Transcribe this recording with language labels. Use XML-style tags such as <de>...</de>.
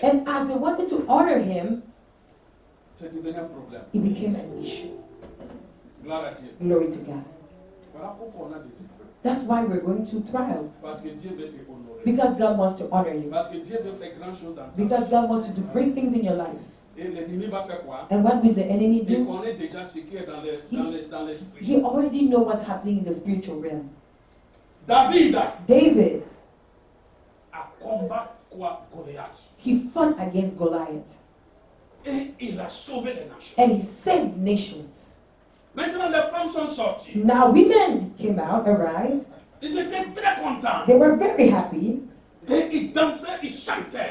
<en>And as they wanted to honor him,</en> <fr>c'est devenu un problème.</fr> <en>it became an issue.</en> <fr>Gloire à Dieu.</fr> <en>Glory to God.</en> <fr>Voilà pourquoi on a des épreuves.</fr> <en>That's why we're going through trials.</en> <fr>Parce que Dieu veut te honorer.</fr> <en>Because God wants to honor you.</en> <fr>Parce que Dieu veut faire grand chose dans ta</fr> <en>Because</en> <fr>vie.</fr> <en>God wants to do great things in your life.</en> <fr>Et l'ennemi va faire quoi?</fr> <en>And what will the enemy</en> <fr>Il</fr> <en>do?</en> <fr>connaît déjà ce qui est dans l'esprit.</fr> <en>He already knows what's happening in the spiritual realm.</en> <fr>David</fr> <en>David,</en> <fr>a combattu quoi? Goliath.</fr> <en>he fought against Goliath.</en> <fr>Et il a sauvé les nations.</fr> <en>And he saved nations.</en> <fr>Maintenant, les femmes sont sorties.</fr> <en>Now women came out, arised.</en> <fr>Ils étaient très contents.</fr> <en>They were very happy.</en> <fr>Et ils dansaient, ils chantaient.</fr>